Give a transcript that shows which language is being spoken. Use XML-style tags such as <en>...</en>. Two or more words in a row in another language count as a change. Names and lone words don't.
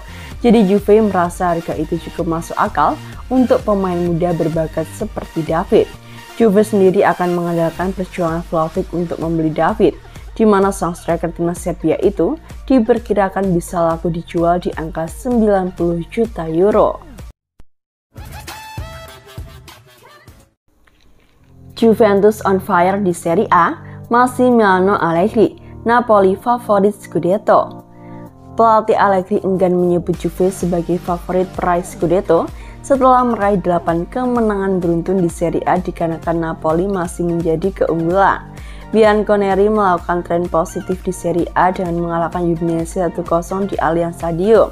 <id>Jadi Juve merasa harga itu cukup masuk akal untuk pemain muda berbakat seperti David. Juve sendiri akan mengandalkan perjuangan Vlahovic untuk membeli David, di mana sang striker timnas Serbia itu diperkirakan bisa laku dijual di angka 90 juta euro. Juventus</id> <en>on fire</en> <id>di Serie A, Massimiliano Allegri, Napoli favorit Scudetto. Pelatih Allegri enggan menyebut Juve sebagai favorit peraih Scudetto setelah meraih 8 kemenangan beruntun di Serie A dikarenakan Napoli masih menjadi keunggulan. Bianconeri melakukan tren positif di Serie A dengan mengalahkan Udinese 1-0 di Allianz Stadium.</id>